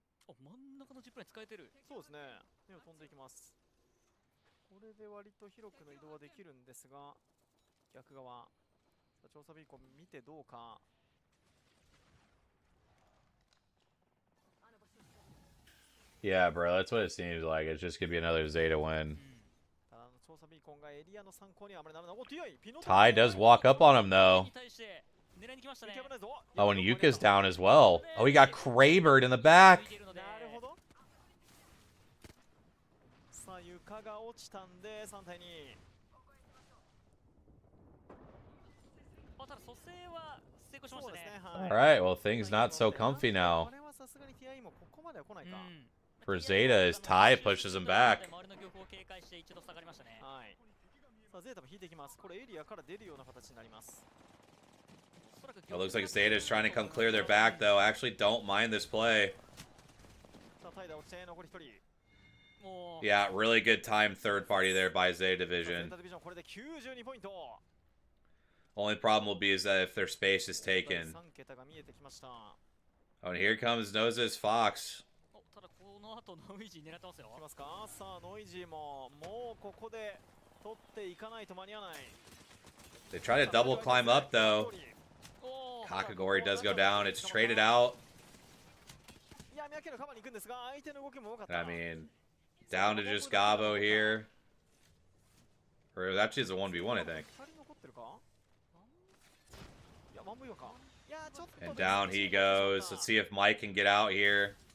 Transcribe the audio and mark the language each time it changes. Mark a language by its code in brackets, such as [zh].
[ja] お、真ん中のジップライン使えてる。そうですね。目を飛んでいきます。これで割と広くの移動はできるんですが、逆側。さあ調査ビーコン見てどうか。 [en] Yeah, bro, that's what it seems like. It's just gonna be another Zeta win. [ja] ただ調査ビーコンがエリアの参考にはあまりならない。お、TIピノト [en] Ty does walk up on him though. [ja] に対して狙いに来ましたね。 [en] Oh, and Yuka's down as well. Oh, he got Krabered in the back. [ja] なるほど。さあ床が落ちたんで3対2。ただ蘇生は成功しましたね。 [en] All right, well, things not so comfy now. [ja] これはさすがに TI もここまでは来ないか。 [en] For Zeta, as Ty pushes him back. [ja] 周りの玉を警戒して一度下がりましたね。はい。さあゼータも引いていきます。これエリアから出るような形になります。 [en] It looks like Zeta is trying to come clear their back, though. I actually don't mind this play. [ja] さあタイダー落ちて残り1人。 [en] Yeah, really good time third party there by Zeta Division. [ja] これで92ポイント。 [en] Only problem will be is that if their space is taken. [ja] 3桁が見えてきました。 [en] Oh, and here comes Noses Fox. [ja] ただこの後ノイジー狙ってますよ。来ますか。さあノイジーももうここで取っていかないと間に合わない。 [en] They try to double climb up, though. Kakagori does go down. It's traded out. [ja] いや、ミヤケのカバーに行くんですが、相手の動きも多かった。 [en] I mean, down to just Gabo here. Or actually, it's a 1v1, I think. [ja] 2人残ってるか。いや、マンボイワか。いや、ちょっと。 [en] And down he goes. Let's see if Mike can get out here.